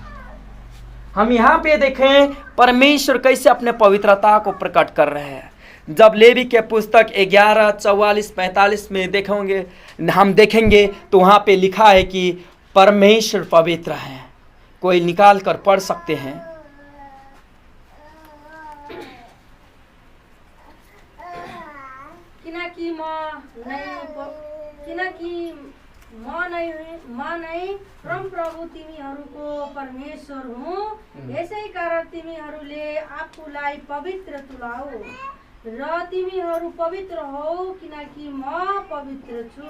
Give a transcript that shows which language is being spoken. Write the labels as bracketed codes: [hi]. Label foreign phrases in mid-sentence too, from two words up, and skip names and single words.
[hi] हम यहाँ पे देखें परमेश्वर कैसे अपने पवित्रता को प्रकट कर रहे हैं। जब लेवी के पुस्तक 11:44-45 में देखेंगे, हम देखेंगे तो वहाँ पे लिखा है कि परमेश्वर पवित्र है। कोई निकाल कर पढ़ सकते हैं। [ne] म नै परमप्रभु तिमीहरूको परमेश्वर हुँ। यसै कारण तिमीहरूले आफूलाई पवित्र तुलाऊ र तिमीहरू पवित्र हौ, किनकि म पवित्र छु।